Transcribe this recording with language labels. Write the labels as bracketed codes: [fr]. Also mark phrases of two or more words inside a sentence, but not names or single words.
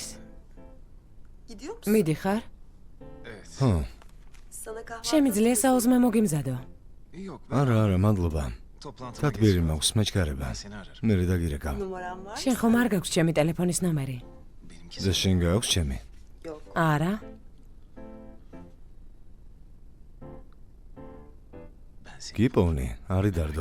[tr] Gidiyor musun? [ka] მიდიხარ? ხო, [tr] Sana kahvaltı [ka] შემიძლია საუზმე მოგიმზადო. არა, მადლობა. [tr] Toplantıma [ka] თათბირი [tr] geçiyorum. [ka] მაქვს, მეჩქარება. [tr] Ben seni ararım. [ka] მე დაგირეკავ. [tr] numaram var. [ka] შენ ხომ არ გაქვს ჩემი ტელეფონის ნომერი? [tr] Benimki [ka] და შენ გაქვს ჩემი? [tr] Yok. [ka] არა. [tr] ben seni [ka] გიპოვნი, არი დარდო.